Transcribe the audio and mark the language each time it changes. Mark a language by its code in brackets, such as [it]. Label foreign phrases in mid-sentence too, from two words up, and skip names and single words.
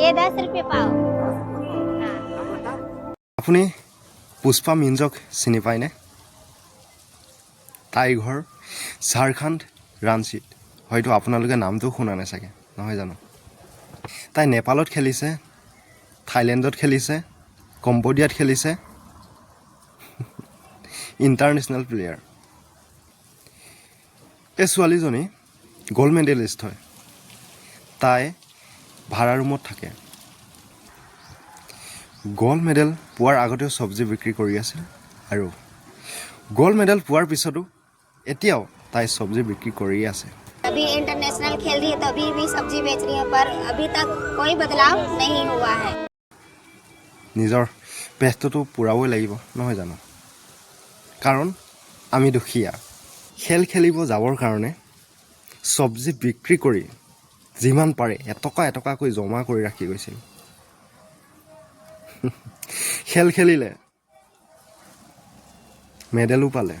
[hi] ये 10 रुपये पाव। हाँ। [as] আপুনি পুষ্পা মিঞ্জক চিনি পায়নে? তাইৰ ঘৰ ঝাৰখণ্ড ৰাঞ্চিত। হয়তো আপোনালোকে নামটো শুনা নাই চাগে, নহয় জানো? তাই নেপালত খেলিছে, থাইলেণ্ডত খেলিছে, কম্বোডিয়াত খেলিছে। [en] international player. [as] এই ছোৱালীজনী [en] gold medalist [as] হয়। তাই ভাড়া ৰুমত থাকে। [en] gold medal [as] পোৱাৰ আগতেও চব্জি বিক্ৰী কৰি আছিল আৰু [en] gold medal [as] পোৱাৰ পিছতো এতিয়াও তাই চব্জি বিক্ৰী কৰিয়ে আছে। [hi] अभी इंटरनेशनल खेल रही है तो अभी भी सब्जी बेच रही है, पर अभी तक कोई बदलाव नहीं हुआ है। [as] নিজৰ পেটটোতো পূৰাবই লাগিব, নহয় জানো? কাৰণ আমি দুখীয়া। খেল খেলিব যাবৰ কাৰণে চব্জি বিক্ৰী কৰি যিমান পাৰে এটকা এটকাকৈ জমা কৰি ৰাখি গৈছিল। খেল খেলিলে, মেডেলো পালে।